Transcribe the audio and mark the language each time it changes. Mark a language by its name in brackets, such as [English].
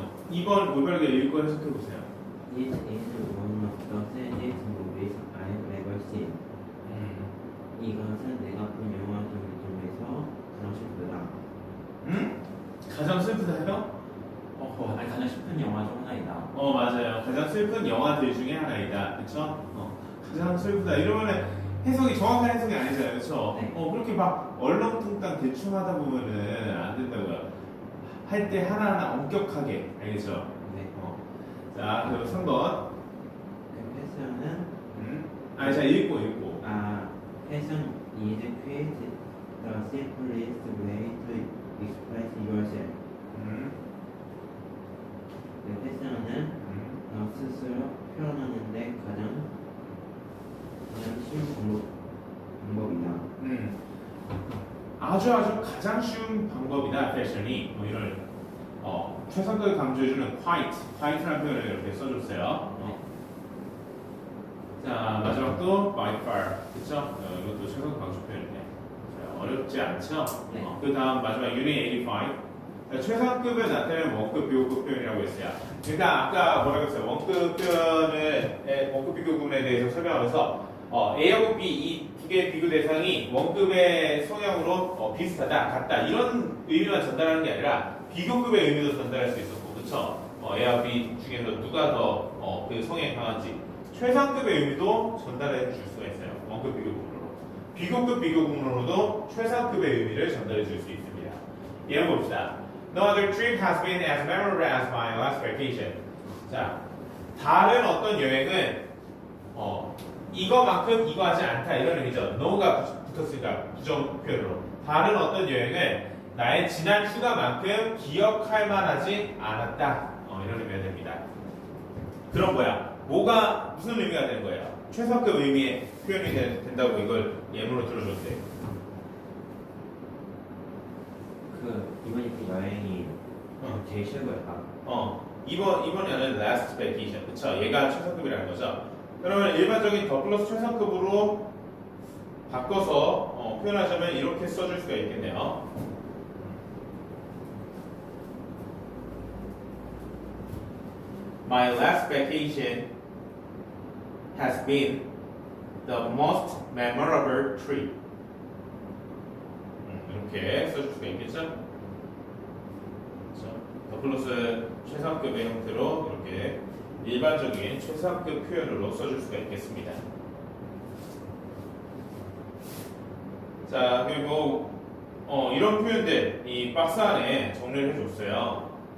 [Korean] 2번 올바르게 읽고 해석해 보세요. [English] It is one of the saddest movies I've ever seen. [Korean] 이것은 내가 본 영화 중에서 가장 슬프다. 가장 슬프다요? 아니 가장 슬픈 영화 중 하나이다. 맞아요. 가장 슬픈 영화들 중에 하나이다. 그쵸? 가장 슬프다. 이러면은 해석이 정확한 해석이 아니잖아요. 그쵸? 네. 그렇게 막 얼렁뚱땅 대충 하다 보면은 안 된다고요. 할 때 하나하나 엄격하게. 알겠죠? 네. 자, 그리고 3번. 그 패션은 자, 읽고. [English] 패션 is created the simplest way to express yourself. [Korean] 네, 패션은 너 스스로 표현하는데 가장 쉬운 방법이다. 아주 가장 쉬운 방법이다. 패션이 이런 최상급을 강조해주는 quiet라는 표현을 이렇게 써줬어요. 자, 마지막도 [English] by far. [Korean] 그쵸? 이것도 최상급 강조 표현이네. 자, 어렵지 않죠? 네. 그 다음 마지막 unit 85. 최상급에 나타내는 원급, 비교급 표현이라고 했어요. 그러니까 아까 뭐라고 했어요? 원급 표현을, 원급 비교급에 대해서 설명하면서 A하고 B 이 두 개의 비교 대상이 원급의 성향으로 비슷하다, 같다 이런 의미만 전달하는 게 아니라 비교급의 의미도 전달할 수 있었고, 그렇죠? A와 B 중에서 누가 더 그 성향이 강한지 최상급의 의미도 전달해 줄 수가 있어요. 원급 비교급으로. 비교급 비교급으로도 최상급의 의미를 전달해 줄 수 있습니다. 예를 봅시다. [English] No other trip has been as memorable as my last vacation. [Korean] 자, 다른 어떤 여행은 이거만큼 이거 하지 않다 이런 의미죠. no가 붙었으니까 부정 표현으로. 다른 어떤 여행은 나의 지난 휴가만큼 기억할 만하지 않았다. 이런 의미가 됩니다. 그럼 뭐가 무슨 의미가 되는 거예요? 최상급 의미의 표현이 된다고 이걸 예문으로 들어줬대요. 이번에 그 여행이 제일 쉬운 거였다. 이번이 아니라 [English] last vacation. [Korean] 그쵸? 얘가 최상급이라는 거죠. 그러면 일반적인 더 플러스 최상급으로 바꿔서 표현하자면 이렇게 써줄 수가 있겠네요. [English] My last vacation has been the most memorable trip. [Korean] 이렇게 써줄 수가 있겠죠? 그렇죠? 더 플러스 최상급의 형태로 이렇게 일반적인 최상급 표현으로 써줄 수가 있겠습니다. 자, 그리고 이런 표현들 이 박스 안에 정리를 해줬어요.